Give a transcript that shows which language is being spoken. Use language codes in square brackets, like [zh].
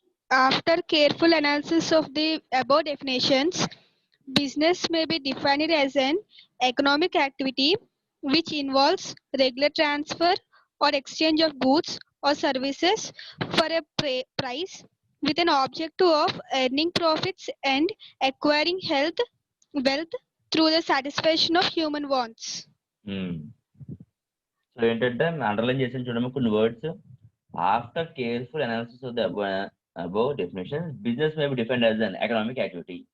[en] After careful analysis of the above definitions, business may be defined as an economic activity which involves regular transfer or exchange of goods or services for a price with an objective of earning profits and acquiring wealth through the satisfaction of human wants. [te] So ఏంటంటే underline చేసిన చూడమ్మా కొన్ని words. [en] After careful analysis of the above definition, business may be defined as an economic activity.